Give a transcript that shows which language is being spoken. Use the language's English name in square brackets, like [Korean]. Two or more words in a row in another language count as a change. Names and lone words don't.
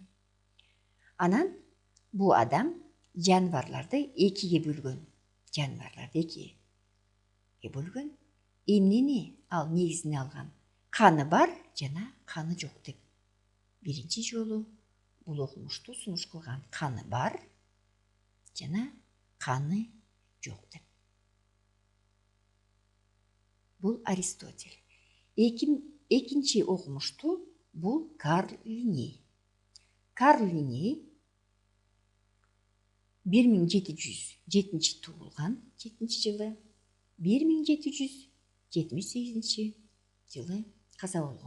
[Kyrgyz] Анан бул адам жаныбарларды экиге бөлгөн. Эмнени ал негизине алган? Каны бар жана каны жок деп. Биринчи жолу бул окумушту сунуш кылган. Каны бар жана қаны жоқ деп. [Kazakh] Бұл Аристотель. Екінші оқымышты бұл Карл Линней. Карл Линней 1707 туылған 7 жылы, 1778 жылы қаза болған.